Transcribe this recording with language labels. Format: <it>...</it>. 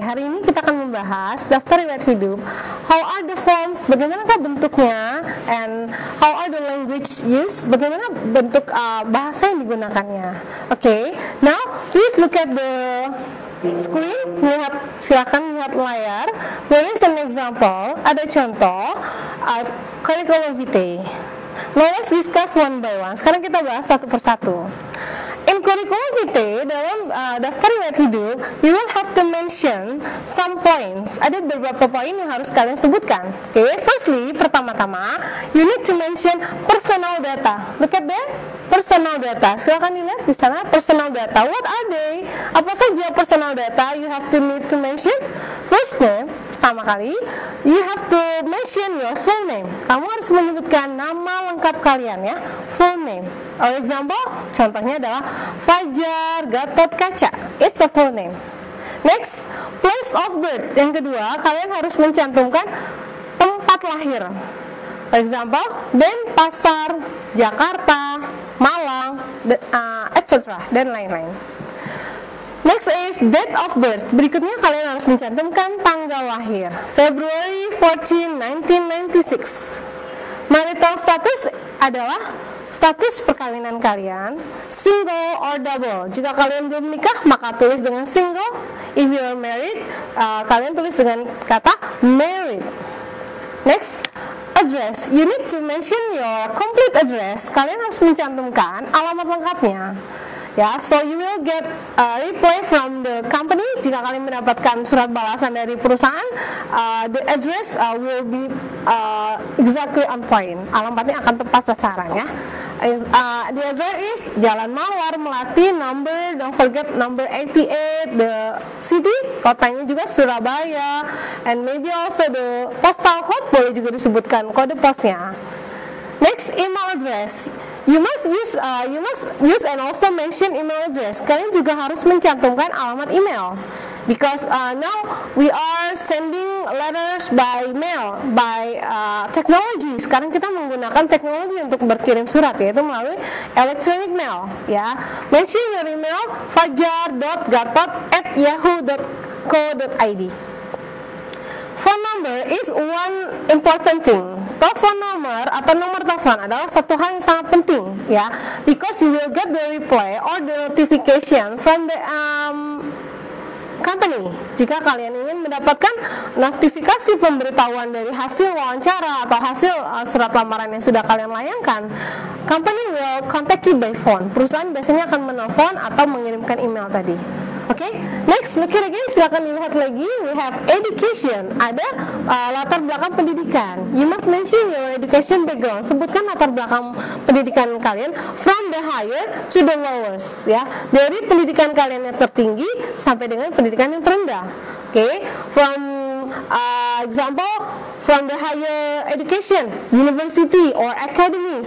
<id>Hari ini kita akan membahas daftar riwayat hidup.</id> <en>How are the forms?</en> <id>Bagaimanakah bentuknya?</id> <en>And how are the language used?</en> <id>Bagaimana bentuk bahasa yang digunakannya?</id> <en>Okay, now please look at the screen.</en> <id>Silakan lihat layar.</id> <en>There is an example.</en> <id>Ada contoh curriculum vitae.</id> <en>Now let's discuss one by one.</en> <id>Sekarang kita bahas satu persatu.</id> <en>In curriculum vitae,</en> <id>dalam daftar riwayat hidup,</id> <en>you will have to mention some points.</en> <id>Ada beberapa poin yang harus kalian sebutkan.</id> <en>Okay, firstly,</en> <id>pertama-tama,</id> <en>you need to mention personal data. Look at that, personal data.</en> <id>Silakan dilihat di sana,</id> <en>personal data. What are they?</en> <id>Apa saja</id> <en>personal data you have to need to mention? Firstly,</en> <id>pertama kali,</id> <en>you have to mention your full name.</en> <id>Kamu harus menyebutkan nama lengkap kalian ya,</id> <en>full name. For example,</en> <id>contohnya adalah</id> <en>Fajar Gatot Kaca. It's a full name. Next, place of birth.</en> <id>Yang kedua, kalian harus mencantumkan tempat lahir.</id> <en>For example, Denpasar, Jakarta, Malang, etc.</en> <id>dan lain-lain.</id> <en>Next is date of birth.</en> <id>Berikutnya kalian harus mencantumkan tanggal lahir.</id> <en>February 14, 1996. Marital status</en> <id>adalah status perkawinan kalian,</id> <en>single or double.</en> <id>Jika kalian belum menikah, maka tulis dengan single.</id> <en>If you are married,</en> <id>kalian tulis dengan kata married.</id> <en>Next, address. You need to mention your complete address.</en> <id>Kalian harus mencantumkan alamat lengkapnya.</id> <en>Ya, so you will get a reply from the company.</en> <id>Jika kalian mendapatkan surat balasan dari perusahaan,</id> <en>the address will be exactly on point.</en> <id>Alamatnya akan tepat sasaran ya.</id> <en>The address is Jalan Mawar, Melati, number, don't forget number 88, the city,</en> <id>kotanya juga</id> <en>Surabaya, and maybe also the postal code</en> <id>boleh juga disebutkan kode posnya.</id> <en>Next, email address. You must use and also mention email address.</en> <id>Kalian juga harus mencantumkan alamat email.</id> <en>Because now we are sending letters by mail, by technology.</en> <id>Sekarang kita menggunakan teknologi untuk berkirim surat, yaitu melalui electronic mail.</id> <en>Ya, mention your email fajar.gatot@yahoo.co.id. Phone number is one important thing.</en> <id>Telepon nomor atau nomor telepon adalah satu hal yang sangat penting ya,</id> <en>because you will get the reply or the notification from the company.</en> <id>Jika kalian ingin mendapatkan notifikasi pemberitahuan dari hasil wawancara atau hasil surat lamaran yang sudah kalian layangkan,</id> <en>company will contact you by phone.</en> <id>Perusahaan biasanya akan menelpon atau mengirimkan email tadi.</id> <en>Okay, next, look at again,</en> <id>silakan dilihat lagi.</id> <en>We have education.</en> <id>Ada latar belakang pendidikan.</id> <en>You must mention your education background.</en> <id>Sebutkan latar belakang pendidikan kalian</id> <en>from the higher to the lowest.</en> <id>Ya, dari pendidikan kalian yang tertinggi sampai dengan pendidikan yang terendah.</id> <en>Okay, from example, from the higher education, university or academy.</en>